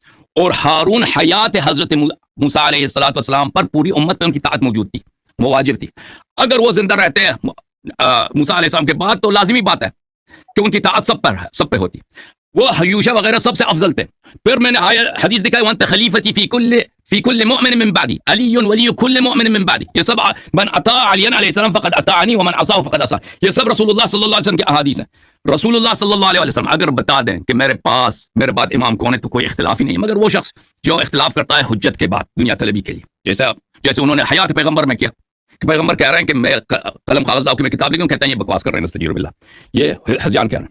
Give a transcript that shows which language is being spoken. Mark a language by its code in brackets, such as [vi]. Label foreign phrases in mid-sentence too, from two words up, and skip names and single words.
[ur] اور ہارون حیات حضرت موسیٰ [ar] علیہ السلام [ur] پر پوری امت میں ان کی طاعت موجود تھی, وہ واجب تھی. اگر وہ زندہ رہتے ہیں موسیٰ [ar] علیہ السلام [ur] کے بعد تو لازمی بات ہے کہ ان کی طاعت سب پہ ہوتی. وہ حیوشہ وغیرہ سب سے افضل تھے. پھر میں نے حدیث دکھائی [ar] وانت خلیفتی فی کل مؤمن من بعدی علی ولی کل مؤمن من بعدی. [ur] یہ سب [ar] من اطاع علی علیہ السلام فقد اطاعنی ومن عصاه فقد عصا. [ur] یہ سب رسول اللہ [ar] صلی اللہ علیہ وسلم [ur] کی احادیث ہیں. رسول اللہ [ar] صلی اللہ علیہ وسلم [ur] اگر بتا دیں کہ میرے بعد امام کون ہے تو کوئی اختلاف ہی نہیں ہے, مگر وہ شخص جو اختلاف کرتا ہے حجت کے بعد دنیا طلبی کے لیے, جیسے انہوں نے حیات پیغمبر میں کیا کہ پیغمبر کہہ رہے ہیں کہ میں قلم کاغذ لاؤ کہ میں کتاب لکھوں, کہتے ہیں یہ بکواس کر رہے ہیں [ar] نستجیر باللہ, [ur] یہ حزیان کہہ رہے ہیں.